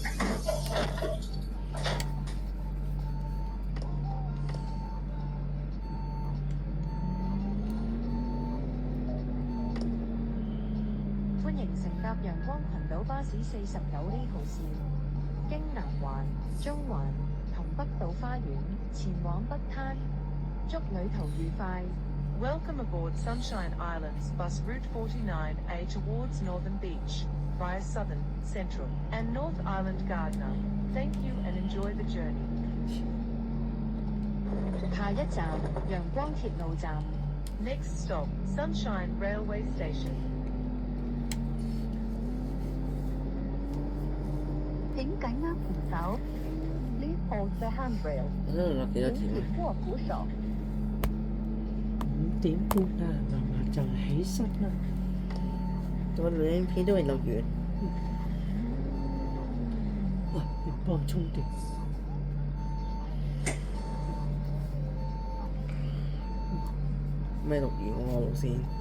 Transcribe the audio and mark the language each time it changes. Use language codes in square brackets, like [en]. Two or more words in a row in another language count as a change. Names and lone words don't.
[yue] 歡迎乘搭陽光群島巴士49A 號線，經南環、中環同北島花園前往北灘。祝旅途愉快。 [en] Welcome aboard Sunshine Islands bus route 49A towards Northern Beach, via Southern, Central, and North Island Gardner. Thank you and enjoy the journey. [yue] 下一站陽光鐵路站。 [en] Next stop, Sunshine Railway Station. [yue] 請緊握扶手。 [en] Please hold the handrail。 [yue] 我呢度落幾多錢啊？握扶手。 5點半啊，嫲嫲就起身啦。我兩片都未錄完。哇！你幫我充電。未錄完我路線。